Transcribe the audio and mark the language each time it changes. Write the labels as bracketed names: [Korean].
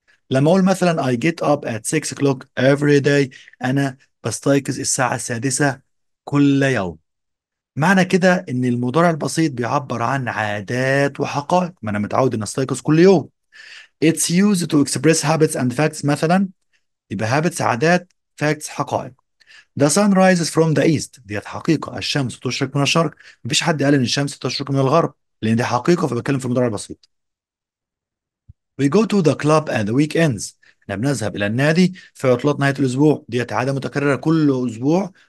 [Arabic] لما اقول مثلا [English] I get up at 6 o'clock every day، [Arabic] انا بستيقظ الساعة السادسة كل يوم. معنى كده ان المضارع البسيط بيعبر عن عادات وحقائق، ما انا متعود ان استيقظ كل يوم. [English] It's used to express habits and facts [Arabic] مثلا، يبقى [English] habits عادات، facts حقائق. The sun rises from the east، [Arabic] ديت حقيقة، الشمس تشرق من الشرق. مفيش حد قال ان الشمس تشرق من الغرب، لان دي حقيقة، فبتكلم في المضارع البسيط. [English] We go to the club at the weekends، [Arabic] احنا بنذهب الى النادي في عطلات نهاية الاسبوع، ديت عادة متكررة كل اسبوع.